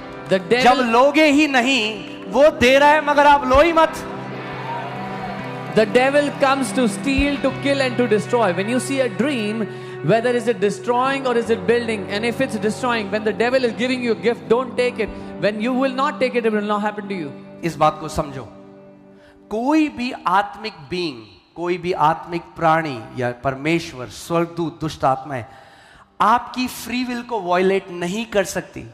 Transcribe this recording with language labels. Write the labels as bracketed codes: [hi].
[hi] जब लोगे ही नहीं, वो दे रहा है मगर आप लो ही मत. [en] The devil comes to steal, to kill and to destroy. When you see a dream, whether is it destroying or is it building, and if it's destroying, when the devil is giving you a gift, don't take it. When you will not take it, it will not happen to you. [hi] इस बात को समझो. कोई भी आत्मिक being, कोई भी आत्मिक प्राणी या परमेश्वर, स्वर्गदूत, दुष्ट आत्माएं आपकी फ्री विल को वॉयलेट नहीं कर सकती.